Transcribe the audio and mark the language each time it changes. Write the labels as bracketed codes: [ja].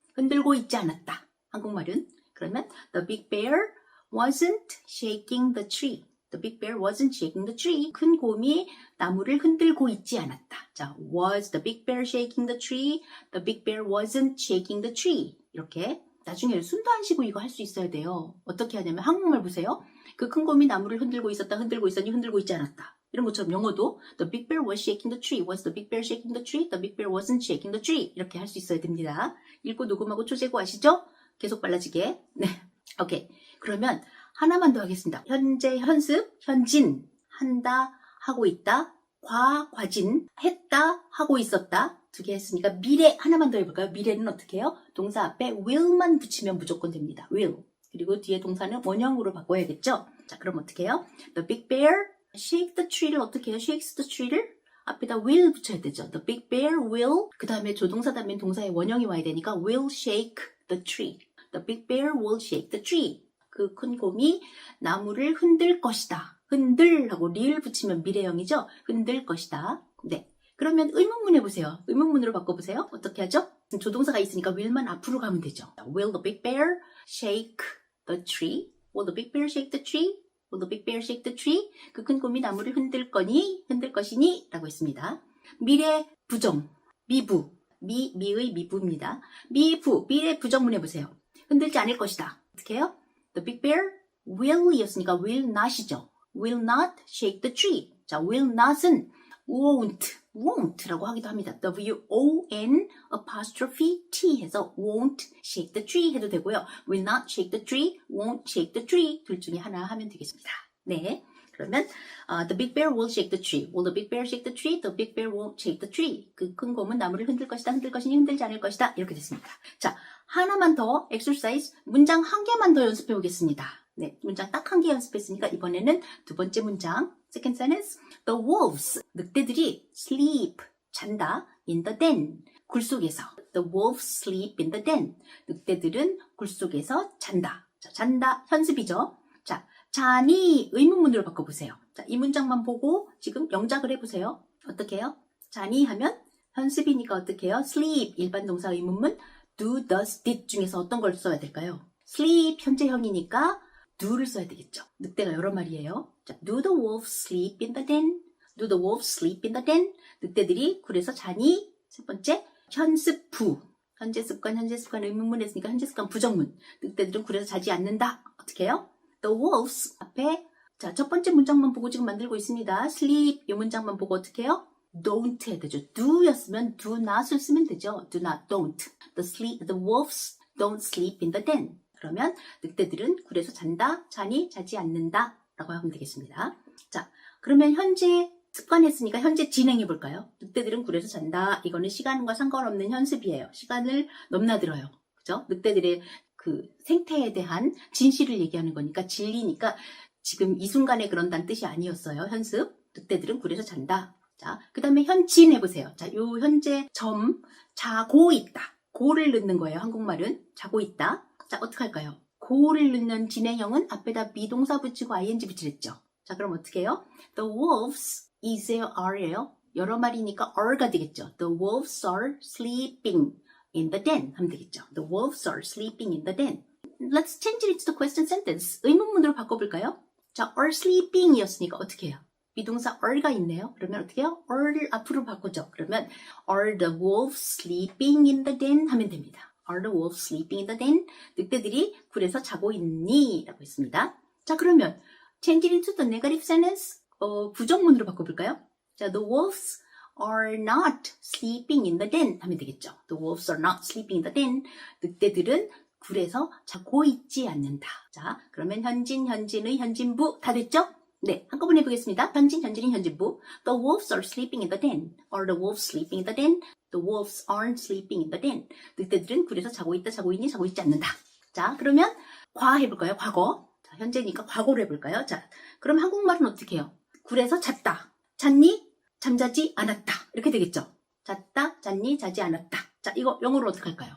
[ko] 흔들고 있지 않았다. 한국말은. 그러면 [en] the big bear wasn't shaking the tree. The big bear wasn't shaking the tree. [ko] 큰 곰이 나무를 흔들고 있지 않았다. [en] 자, was the big bear shaking the tree? The big bear wasn't shaking the tree. [ko] 이렇게 나중에 숨도 안 쉬고 이거 할 수 있어야 돼요. 어떻게 하냐면 한국말 보세요. 그 큰 곰이 나무를 흔들고 있었다, 흔들고 있었니, 흔들고 있지 않았다. 이런 것처럼 영어도 [en] The big bear was shaking the tree. Was the big bear shaking the tree? The big bear wasn't shaking the tree. [ko] 이렇게 할 수 있어야 됩니다. 읽고 녹음하고 초제고 아시죠? 계속 빨라지게. 네, 오케이. 그러면 하나만 더 하겠습니다. 현재, 현습, 현진, 한다, 하고 있다, 과진, 했다, 하고 있었다. 두 개 했으니까 미래 하나만 더 해볼까요? 미래는 어떻게 해요? 동사 앞에 will만 붙이면 무조건 됩니다. [en] will. [ko] 그리고 뒤에 동사는 원형으로 바꿔야겠죠? 자, 그럼 어떻게 해요? [en] The big bear shake the tree [ko] 를 어떻게 해요? [en] shakes the tree [ko] 를 앞에다 will 붙여야 되죠. [en] The big bear will [ko] 그 다음에 조동사 다음에 동사의 원형이 와야 되니까 [en] will shake the tree. The big bear will shake the tree. [ko] 그 큰 곰이 나무를 흔들 것이다. 흔들하고 리를 붙이면 미래형이죠. 흔들 것이다. 네. 그러면 의문문 해보세요. 의문문으로 바꿔보세요. 어떻게 하죠? 조동사가 있으니까 will만 앞으로 가면 되죠. [en] Will the big bear shake the tree? Will the big bear shake the tree? Will the big bear shake the tree? [ko] 그 큰 곰이 나무를 흔들 거니? 흔들 것이니? 라고 했습니다. 미래 부정, 미부, 미의 미부입니다. 미부, 미래 부정문 해보세요. 흔들지 않을 것이다. 어떻게 해요? [en] The big bear [ko] will이었으니까 will not이죠. [en] will not shake the tree. [ko] 자, will not은 won't라고 하기도 합니다. [en] W-O-N apostrophe T [ko] 해서 [en] won't shake the tree [ko] 해도 되고요. [en] will not shake the tree, won't shake the tree [ko] 둘 중에 하나 하면 되겠습니다. 네. [en] 그러면 the big bear will shake the tree. Will the big bear shake the tree? The big bear won't shake the tree. [ko] 그 큰 곰은 나무를 흔들 것이다. 흔들 것이니 흔들지 않을 것이다. 이렇게 됐습니다. 자, 하나만 더 exercise 문장 한 개만 더 연습해 보겠습니다. 네, 문장 딱 한 개 연습했으니까 이번에는 두 번째 문장 [en] second sentence. The wolves, [ko] 늑대들이 [en] sleep, [ko] 잔다 [en] in the den, [ko] 굴 속에서. [en] The wolves sleep in the den. [ko] 늑대들은 굴 속에서 잔다. 자, 잔다 현습이죠. 자, 자니 의문문으로 바꿔보세요. 자, 이 문장만 보고 지금 영작을 해보세요. 어떻게 해요? 자니 하면 현습이니까 어떻게 해요? sleep 일반 동사 의문문 do, does, did 중에서 어떤 걸 써야 될까요? sleep 현재형이니까 do를 써야 되겠죠. 늑대가 여러 마리예요. [en] 자, do the wolves sleep in the den? Do the wolves sleep in the den? [ko] 늑대들이 굴에서 자니? 세 번째 현습 부 현재 습관 의문문 했으니까 현재 습관 부정문. 늑대들은 굴에서 자지 않는다. 어떻게 해요? [en] The wolves [ko] 앞에 자, 첫 번째 문장만 보고 지금 만들고 있습니다. sleep 이 문장만 보고 어떻게 해요? don't 해야 되죠. do였으면 do not을 쓰면 되죠. [en] do not, don't. The wolves don't sleep in the den. [ko] 그러면 늑대들은 굴에서 잔다, 자니, 자지 않는다 라고 하면 되겠습니다. 자, 그러면 현재 습관했으니까 현재 진행해 볼까요? 늑대들은 굴에서 잔다. 이거는 시간과 상관없는 현습이에요. 시간을 넘나들어요. 그죠? 늑대들의 그 생태에 대한 진실을 얘기하는 거니까 진리니까 지금 이 순간에 그런다는 뜻이 아니었어요. 현습. 늑대들은 굴에서 잔다. 자, 그 다음에 현진 해보세요. 자, 요 현재 점 자고 있다. 고를 넣는 거예요. 한국말은 자고 있다. 자, 어떡할까요? 고를 넣는 진행형은 앞에다 비동사 붙이고 ing 붙이랬죠. 자, 그럼 어떻게 해요? [en] The wolves is에요, are예요. [ko] 여러 마리니까 are가 되겠죠. [en] The wolves are sleeping in the den [ko] 하면 되겠죠. [en] The wolves are sleeping in the den. Let's change it to the question sentence. [ko] 의문문으로 바꿔볼까요? 자, are sleeping 이었으니까 어떻게 해요? 비동사 are가 있네요. 그러면 어떻게 해요? are를 앞으로 바꾸죠. 그러면 [en] are the wolves sleeping in the den [ko] 하면 됩니다. [en] Are the wolves sleeping in the den? [ko] 늑대들이 굴에서 자고 있니? 라고 했습니다. [en] 자, 그러면 change it into the negative sentence. [ko] 부정문으로 바꿔볼까요? [en] 자, the wolves are not sleeping in the den 하면 되겠죠. The wolves are not sleeping in the den. [ko] 늑대들은 굴에서 자고 있지 않는다. 자, 그러면 현진, 현진의 현진부 다 됐죠? 네, 한꺼번에 해보겠습니다. 현진, 현진의 현진부. [en] The wolves are sleeping in the den. Are the wolves sleeping in the den? The wolves aren't sleeping in the den. [ko] 늑대들은 굴에서 자고 있다, 자고 있니, 자고 있지 않는다. 자, 그러면 과 해볼까요? 과거. 자, 현재니까 과거로 해볼까요? 자, 그럼 한국말은 어떻게 해요? 굴에서 잤다. 잤니? 잠자지 않았다. 이렇게 되겠죠? 잤다, 잤니, 자지 않았다. 자, 이거 영어로 어떻게 할까요?